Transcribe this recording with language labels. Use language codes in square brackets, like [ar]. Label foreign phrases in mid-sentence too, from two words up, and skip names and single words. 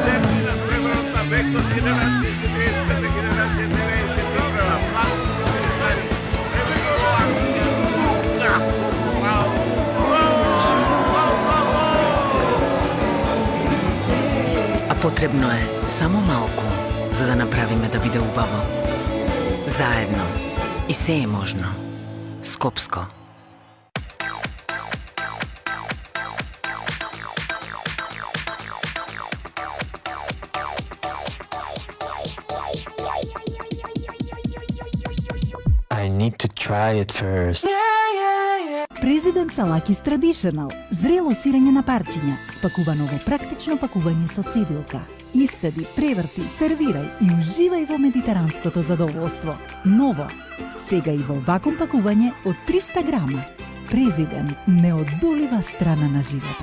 [mk] А потребно е само малку за да направиме да биде убаво. Заедно. И се е можно. Скопско. [en] I need to try it first. [mk] Президент Салакис Traditional. Зрело сирење на парчиња, спакувано во практично пакување со цедилка. Исцеди, преврти, сервирај и уживај во медитеранското задоволство. Ново. Сега и во вакуум пакување од 300 грама. Президент, неодолива страна на животот.